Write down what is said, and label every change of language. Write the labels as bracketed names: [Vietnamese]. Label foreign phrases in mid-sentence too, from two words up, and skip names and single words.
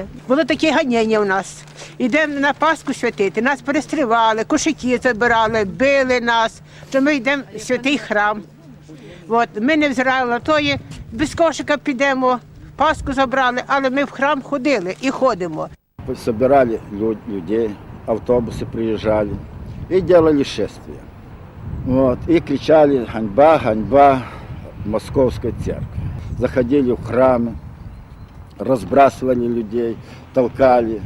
[Ukrainian] Було таке ганяння у нас. Йдемо на Пасху святити, нас перестрівали, кошики забирали, били нас, що ми йдемо в святий храм. От, ми не взирали на то, без кошика підемо, Пасху забрали, але ми в храм ходили і ходимо. [Russian] Собирали людей, автобусы приезжали и делали шествие. Вот, и кричали [Ukrainian] «Ганьба, ганьба [Russian] Московской церкви». Заходили в храмы, разбрасывали людей, толкали.